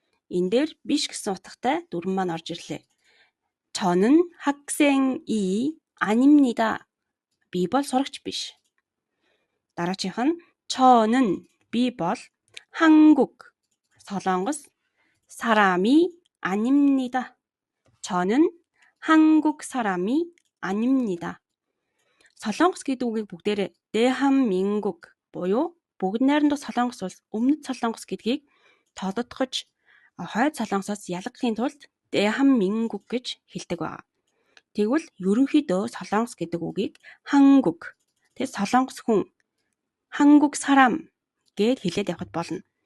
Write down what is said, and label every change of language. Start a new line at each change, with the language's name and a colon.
Mongolian: Энэ дээр биш гэсэн утгатай дүрм маань орж ирлээ.
Korean: 저는 학생이 아닙니다.
Mongolian: би бол сурагч биш. Дараачих нь
Korean: 저는
Mongolian: би бол 한국 солонгос
Korean: 사람이 아닙니다. 저는 한국 사람이 아닙니다.
Mongolian: солонгос гэдэг үгийг бүгдээрээ 대한민국 буюу бүгд найрамдах солонгос улс, өмнөд солонгос гэдгийг тодотгож хойд солонгосоос ялгахын тулд 대한민국 гэж хэлдэг байна. Тэгвэл ерөнхийдөө солонгос гэдэг үгийг 한국, солонгос хүн,
Korean: 한국 사람
Mongolian: гэд хэлээд явахд болно.